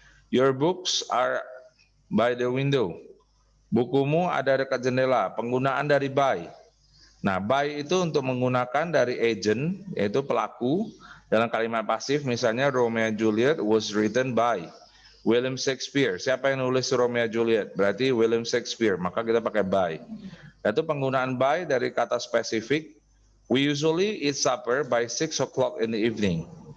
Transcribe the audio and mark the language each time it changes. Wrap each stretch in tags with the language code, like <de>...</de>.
<en>Your books are by the window.</en> <id>Bukumu ada dekat jendela. Penggunaan dari by. Nah, by itu untuk menggunakan dari agent, yaitu pelaku. Dalam kalimat pasif, misalnya</id> <en>Romeo and Juliet was written by William Shakespeare.</en> <id>Siapa yang nulis Romeo and Juliet? Berarti William Shakespeare. Maka kita pakai by. Itu penggunaan by dari kata spesifik.</id> <en>We usually eat supper by 6 o'clock in the evening.</en>